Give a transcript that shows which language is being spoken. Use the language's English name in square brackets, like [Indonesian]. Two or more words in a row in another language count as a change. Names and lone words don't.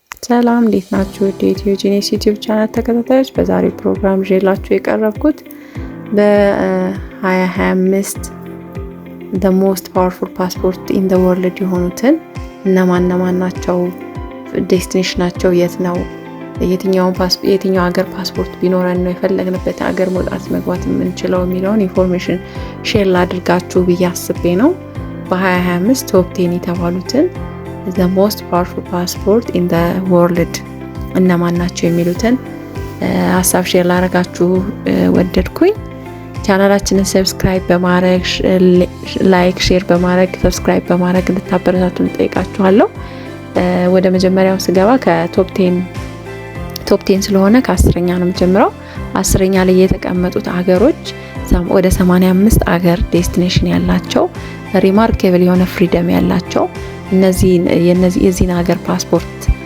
[Amharic] ሰላም እንዴት ናችሁ? የኢትዮ ጂኔስ ዩቲዩብ ቻናል ተከታታዮች በዛሬው ፕሮግራም ይዤላችሁ የቀረብኩት በ2025 [English] the most powerful passport in the world [Amharic] የሆኑትን እነማን ናቸው፣ ዴስቲኔሽናቸው የት ነው፣ የትኛው ሀገር ፓስፖርት ቢኖረን ነው የፈለግንበት ሀገር መውጣት መግባት የምንችለው የሚለውን ኢንፎርሜሽን ሼር ላድርጋችሁ ብዬ አስቤ ነው። በ2025 ቶፕ 10 የተባሉትን [English] the most powerful passport in the world [Amharic] እነማን ናቸው የሚሉትን ሀሳብ ሼር ላደርጋችሁ ወደድኩኝ። ቻናላችንን ሰብስክራይብ በማድረግ [English] like, share [Amharic] በማድረግ ሰብስክራይብ በማድረግ እንድታበረታቱን ጠይቃችኋለሁ። ወደ መጀመሪያው ስገባ ከቶፕ 10 ስለሆነ ከ10ኛ ነው የምጀምረው። 10ኛ ላይ የተቀመጡት ሀገሮች ወደ 85 ሀገር ዴስቲኔሽን ያላቸው ሪማርኬብል የሆነ ፍሪደም ያላቸው የዚህን ሀገር ፓስፖርት